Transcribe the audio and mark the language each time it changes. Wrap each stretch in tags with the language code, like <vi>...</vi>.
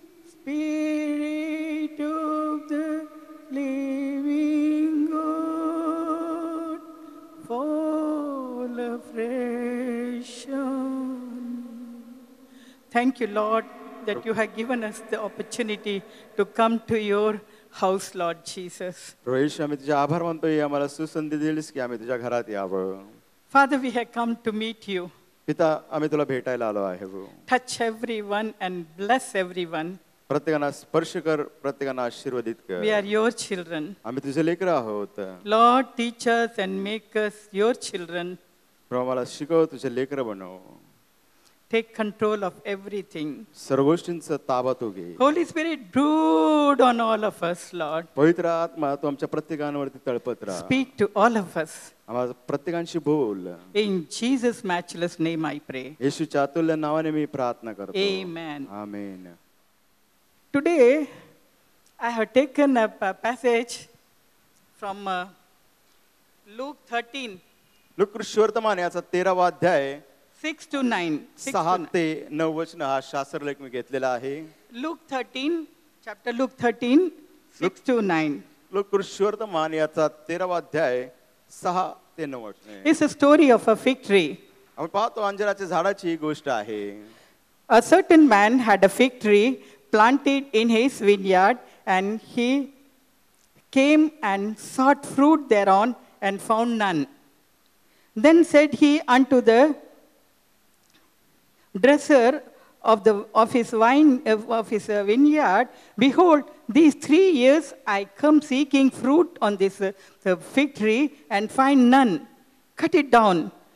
<en>Spirit of the living God, fall afresh on me. Thank you, Lord, that you have given us the opportunity to come to your house, Lord Jesus.</en> <mr>रोहिश, आम्ही तुझे आभार मानतोय, आम्हाला सुसंधी दिलीस की आम्ही तुझ्या घरात यावं.</mr> <en>Father, we have come to meet you.</en> <mr>पिता, आम्ही तुला भेटायला आलो आहे.</mr> <en>Touch everyone and bless everyone.</en> <mr>प्रत्येकाला स्पर्श कर, प्रत्येकाला आशीर्वादित कर.</mr> <en>We are your children.</en> <mr>आम्ही तुझे लेकर आहोत.</mr> <en>Lord, teach us and make us your children.</en> <mr>प्रभू, आम्हाला शिकव, तुझे लेकर बनव.</mr> <en>take control of everything.</en> <mr>सर्व गोष्टींचा ताबा तू घे.</mr> <en>Holy Spirit, brood on all of us, Lord.</en> <mr>पवित्र आत्मा तू आमच्या प्रत्येकावरती तळपत राहा.</mr> <en>Speak to all of us.</en> <mr>आम्हाला प्रत्येकांशी बोल.</mr> <en>In Jesus' matchless name I pray.</en> <mr>येशूच्या अतुल्य नावाने मी प्रार्थना करतो.</mr> <en>Amen.</en> <mr>Amen.</mr> <en>Today, I have taken a passage from Luke 13,</en> <mr>लूकवर्तमान याचा 13वा अध्याय</mr> <en>6 to 9.</en> <mr>6 ते 9 वचन हा शास्त्रलेख मी घेतलेला आहे.</mr> <en>Luke 13, chapter Luke 13, 6 to 9.</en> <mr>लूकवर्तमान याचा 13वा अध्याय 6 ते 9 वचन.</mr> <en>It's a story of a fig tree.</en> <mr>आपण पाहतो अंजिराच्या झाडाची ही गोष्ट आहे.</mr> <en>A certain man had a fig tree planted in his vineyard, and he came and sought fruit thereon and found none. Then said he unto the dresser of his vineyard, Behold, these 3 years I come seeking fruit on this fig tree and find none. Cut it down.</en>